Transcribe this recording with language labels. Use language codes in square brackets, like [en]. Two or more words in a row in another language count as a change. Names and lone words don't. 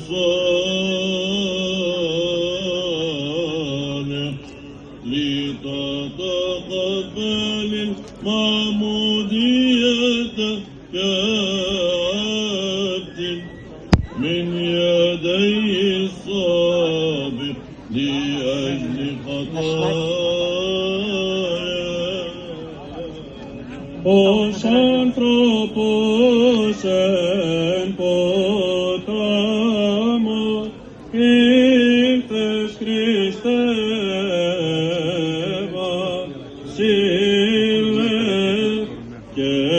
[ar] الصالح لتتقبل المعمودية كعبد من يدي السابق لأجل خطايا [el] Ως άνθρωπος εν ποταμώ ήλθες Χριστέ βασίλε και